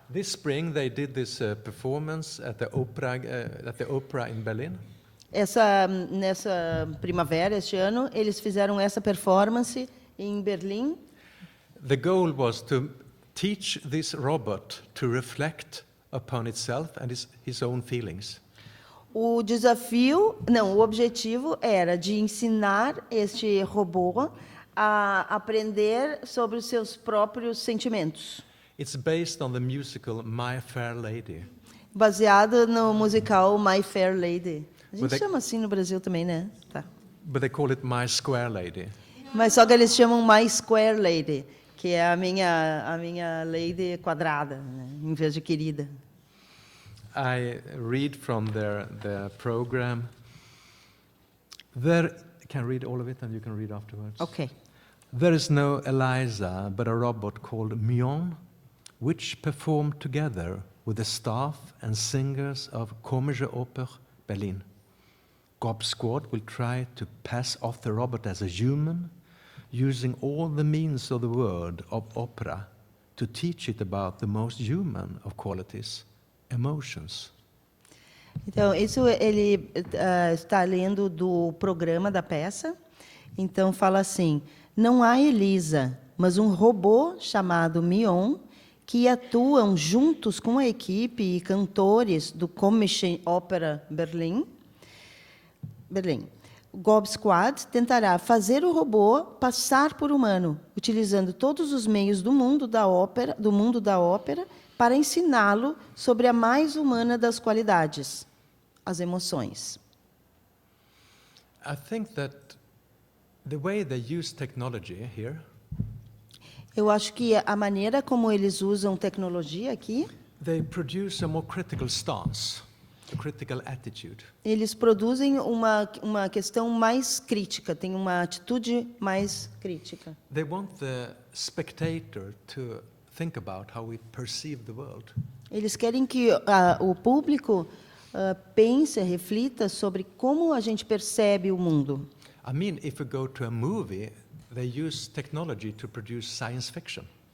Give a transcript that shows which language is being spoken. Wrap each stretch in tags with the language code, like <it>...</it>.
<en>This spring they did this performance at the opera in Berlin.</en> <pt>Nessa primavera, este ano, eles fizeram essa performance em Berlim.</pt> <en>The goal was to teach this robot to reflect upon itself and his own feelings.</en> <pt>O objetivo era de ensinar este robô a aprender sobre os seus próprios sentimentos.</pt> <en>It's based on the musical My Fair Lady.</en> <pt>Baseado no musical My Fair Lady. A gente chama assim no Brasil também, né? Tá.</pt> <en>But they call it My Square Lady.</en> <pt>Mas só que eles chamam My Square Lady, que é a minha lady quadrada, né? Em vez de querida.</pt> <en>I read from their program. There, can read all of it, and you can read afterwards. Ok. There is no Eliza, but a robot called Mion, which performed together with the staff and singers of Komische Oper Berlin. Gob Squad will try to pass off the robot as a human, using all the means of the world of opera to teach it about the most human of qualities, emotions.</en> <pt>Então, isso ele está lendo do programa da peça. Então, fala assim, não há Elisa, mas um robô chamado Mion, que atuam juntos com a equipe e cantores do Komische Oper Berlin. O Gob Squad tentará fazer o robô passar por humano, utilizando todos os meios do mundo da ópera, para ensiná-lo sobre a mais humana das qualidades, as emoções.</pt> <en>I think that the way they use technology here,</en> <pt>Eu acho que a maneira como eles usam tecnologia aqui,</pt> <en>they produce a more critical stance. a critical attitude.</en> <pt>Eles produzem uma questão mais crítica, têm uma atitude mais crítica.</pt> <en>They want the spectator to think about how we perceive the world.</en> <pt>Eles querem que o público pense, reflita sobre como a gente percebe o mundo.</pt> <en>I mean, if we go to a movie, they use technology to produce science fiction.</en>